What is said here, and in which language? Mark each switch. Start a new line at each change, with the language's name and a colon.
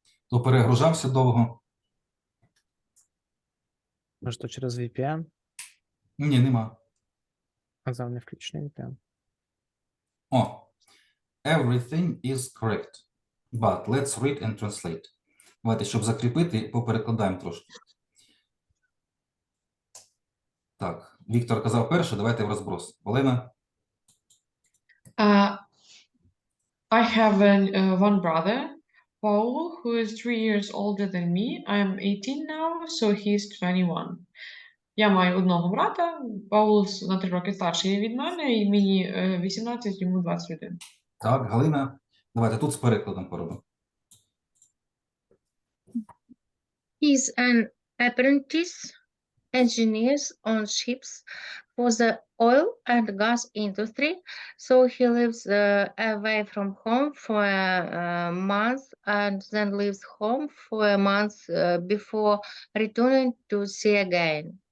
Ukrainian: То перегружався довго? Може, то через VPN? Ні, нема. Казав, не включений VPN.
English: О, everything is correct. But let's read and translate.
Ukrainian: Давайте, щоб закріпити, поперекладаємо трошки. Так, Віктор казав перше, давайте в розброс. Олена?
English: Uh, I have one brother, Paul, who is 3 years older than me. I am 18 now, so he's 21.
Ukrainian: Я маю одного брата, Паул на 3 роки старший від мене, і мені 18, йому 21. Так, Галина? Давайте тут з перекладом поробимо.
English: He's an apprentice engineer on ships for the oil and gas industry, so he lives away from home for a month and then leaves home for a month before returning to sea again.